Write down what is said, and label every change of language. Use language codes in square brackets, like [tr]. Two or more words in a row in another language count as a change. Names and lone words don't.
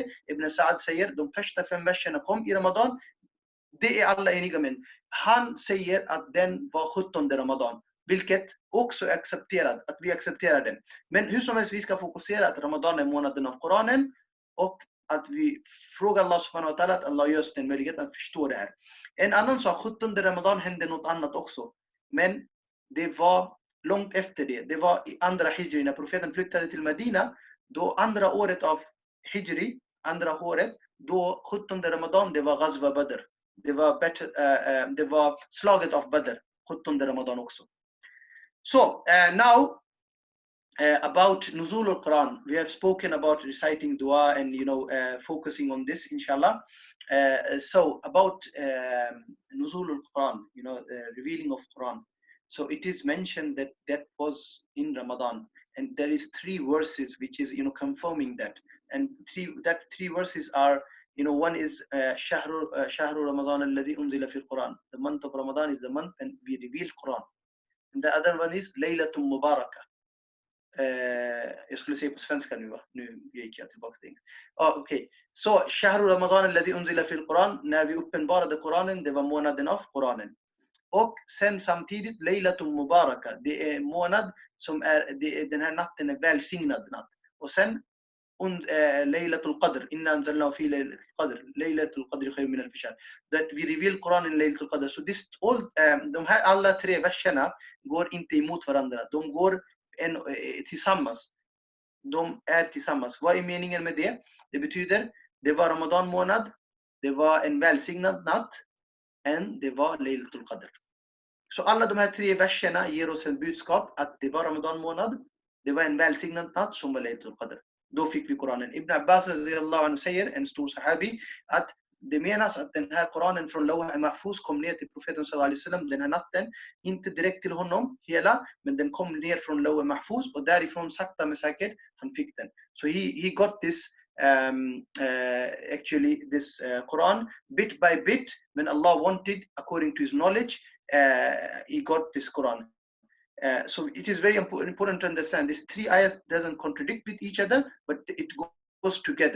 [sv] Ibn Sa'd säger de första 5 verserna kom i Ramadan. Det är alla eniga med. Han säger att den var 17 Ramadan. Vilket också är accepterat, att vi accepterar den. Men hur som helst, vi ska fokusera att Ramadan är månaden av Koranen. Och att vi frågar Allah [ar] سبحانه وتعالى [sv] att Allah gör oss den möjlighet att förstå det här. En annan sak, 17 Ramadan hände något annat också. Men det var långt efter det. Det var i andra hijri, när profeten flyttade till Medina. Då andra året av hijri, andra året, då 17 Ramadan, det var Ghazwa Badr. Det var slaget av Badr, 17 Ramadan också. [en] So now about Nuzul-ul-Quran, we have spoken about reciting dua and focusing on this inshallah. So about Nuzul-ul-Quran, revealing of Quran. So it is mentioned that was in Ramadan, and there is 3 verses which is confirming that. And 3 verses are, one is [ar] شهر رمضان الذي أنزل في القرآن. [en] The month of Ramadan is the month and we reveal Quran. And the other one is [ar] ليلة مباركة. [sv] Jag skulle säga på svenska nu va? Nu gick jag tillbaka till okej. Så [ar] شهر رمضان الذي أنزل في القرآن, [sv] när vi uppenbarade Koranen, det var månaden av Koranen. Och sen samtidigt [ar] ليلة مباركة, [sv] det är månad som den här natten är välsignad natt. Och sen [ar] ليلة القدر إنا أنزلناه في ليلة القدر ليلة القدر خير من الفيش. [en] That we reveal Quran in Laylatulqadr. [sv] Så de här alla 3 verserna går inte emot varandra. De går tillsammans. De är tillsammans. Vad är meningen med det? Det betyder, det var Ramadan månad, det var en välsignad natt, och det var Laylatulqadr. Så alla de här 3 verserna ger oss en budskap att det var Ramadan månad, det var en välsignad natt som var Laylatulqadr. Då fick vi Koranen. Ibn Abbas [ar] رضي الله عنه [sv] säger, en stor sahabi, att det menas att den här Koranen från [ar] لوح محفوظ [sv] kom ner till profeten [ar] صلى الله عليه وسلم [sv] den här natten, inte direkt till honom hela, men den kom ner från [ar] لوح محفوظ [sv] och därifrån sakta men säkert han fick den. [en] So he got this this Quran bit by bit. When Allah wanted, according to his knowledge, he got this Quran. So it is very important to understand this 3 ayat doesn't contradict with each other, but it goes together.